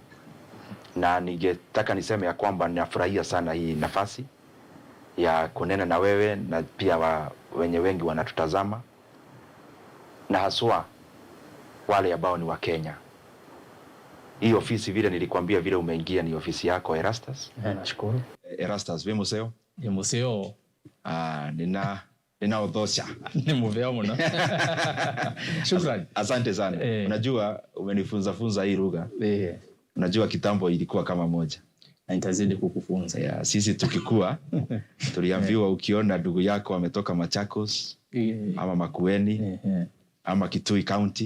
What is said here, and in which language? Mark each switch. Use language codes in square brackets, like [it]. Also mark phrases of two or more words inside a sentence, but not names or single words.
[sw] Na ningetaka niseme ya kwamba ninafurahia sana hii nafasi ya kunena na wewe na pia wengi wanatutazama na haswa wale ambao ni wa Kenya. Hii ofisi vile nilikwambia vile umeingia ni ofisi yako Erastus. Nashukuru. [kam] Erastus we museo? Ni museo. Nina odhosha. Ni muveo muna. [sw] Shukrani. Asante sana. Unajua umenifunza hii lugha. Unajua kitambo ilikuwa kama moja. Na nitazidi kukufunza. Sisi tukikua tuliambiwa ukiona ndugu yako ametoka Machakos ama Makueni ama Kitui County.